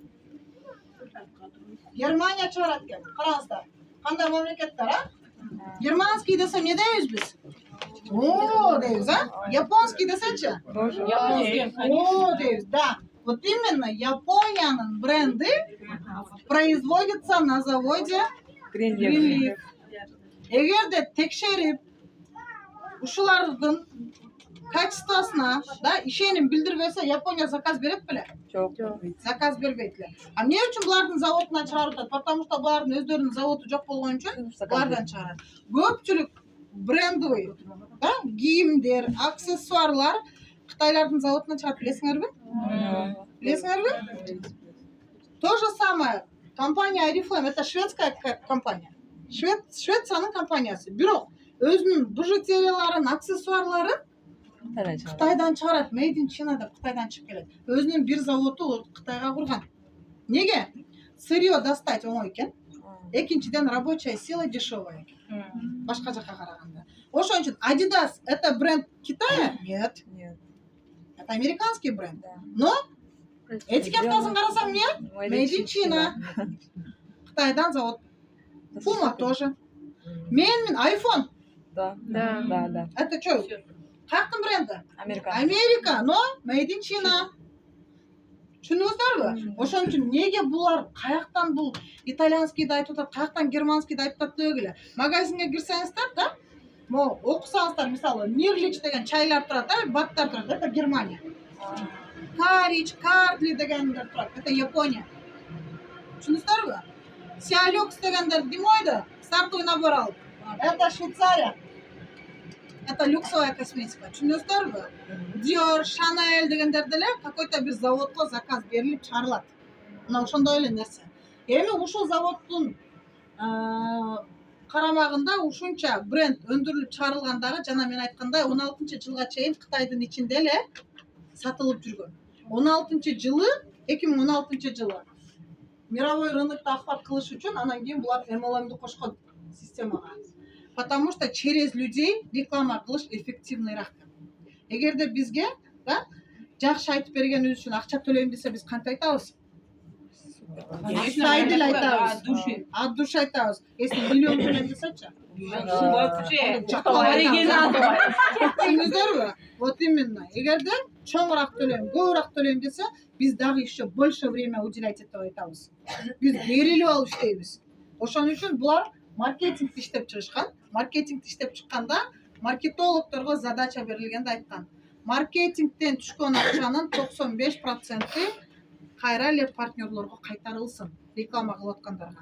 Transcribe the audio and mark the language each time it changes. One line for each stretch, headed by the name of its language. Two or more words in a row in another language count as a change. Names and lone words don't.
Kyrgyz: Германия чыгарат экен. Караңыздар. Кандай мамлекеттер, Германский десе не дейбиз биз? О, дейбиз, Японский десечи? О, дейбиз, да.
Russian: Вот именно
Kyrgyz: Япониянын бренди
Russian: производится на заводе
Kyrgyz: Greenleaf. Эгерде текшерип, ушулардын качествосуна, ишеним билдирбесе, Япония заказ берет беле? Жок. Заказ бербейт эле. А эмне үчүн булардын заводунан чыгарып атат?
Russian: Потому что
Kyrgyz: булардын өздөрүнүн заводу жок болгон үчүн булардан чыгарат. Көпчүлүк брендовый, кийимдер, аксессуарлар Кытайлардын заводунан чыгат, билесиңерби? Билесиңерби?
Russian: То же самое. Компания Oriflame, это шведская компания.
Kyrgyz: Швециянын компаниясы. Бирок өзүнүн бижутерияларын, аксессуарларын Кытайдан чыгарат.
English: Made in China
Kyrgyz: деп Кытайдан чыгып келет. Өзүнүн бир заводу Кытайга курган. Неге?
Russian: Сырье достать
Kyrgyz: оңой экен. Экинчиден
Russian: рабочая сила дешевая
Kyrgyz: экен. Башка жакка караганда. Ошон үчүн
Russian: Adidas это бренд Китая? Нет. Это американский бренд.
Kyrgyz: Но этикеткасын карасаң эмне?
English: Made in China.
Kyrgyz: Кытайдан завод.
Russian: Puma тоже.
Kyrgyz: Мен iPhone.
Russian: Да. Это что?
Kyrgyz: Каяктын бренди?
Russian: Америка, но
English: Made in China.
Kyrgyz: Түшүнүңүздөрбү? Ошон үчүн неге булар каяктан бул итальянскийди айтып атат, каяктан германскийди айтып атат деп эле. Магазинге кирсеңиздер, могу окусаңыздар, мисалы, Нирлич деген чайлар турат, баттар турат, это Германия. Карич, Картли дегендер турат, это Япония. Түшүнүңүздөрбү? Сиалюкс дегендер демойду,
Russian: стартовый набор
Kyrgyz: алып.
Russian: Это Швейцария. Это люксовая косметика.
Kyrgyz: Түшүнүңүздөрбү? Dior, Chanel дегендер деле какой-то бир заводко заказ берилип чыгарылат. Мына ошондой эле нерсе. Эми ушул заводдун карамагында ушунча бренд өндүрүлүп чыгарылгандагы, жана мен айткандай 16-жылга чейин Кытайдын ичинде эле сатылып жүргөн. 2016 жылы
Russian: мировой рынокто
Kyrgyz: охват кылыш үчүн анан кийин булар MLM'ди кошкон системага.
Russian: Потому что через людей реклама
Kyrgyz: кылыш эффективныйраак. Эгерде бизге, жакшы айтып бергенибиз үчүн акча төлөйм десе, биз кантип айтабыз? Сайдыл айтабыз.
Russian: От души
Kyrgyz: айтабыз. Если миллион төлөйм десечи? Түшүнүңүздөрбү?
Russian: Вот именно.
Kyrgyz: Эгерде чоңураак төлөйм, көбүрөөк төлөйм десе, биз дагы
Russian: еще больше время уделять
Kyrgyz: деп айтабыз. Биз берилип алып иштейбиз. Ошон үчүн булар маркетингди иштеп чыгышкан. Маркетингди иштеп чыкканда маркетологдорго задача берилгенде айткан. Маркетингден түшкөн акчанын 95% кайра эле партнерлорго кайтарылсын, реклама кылып аткандарга.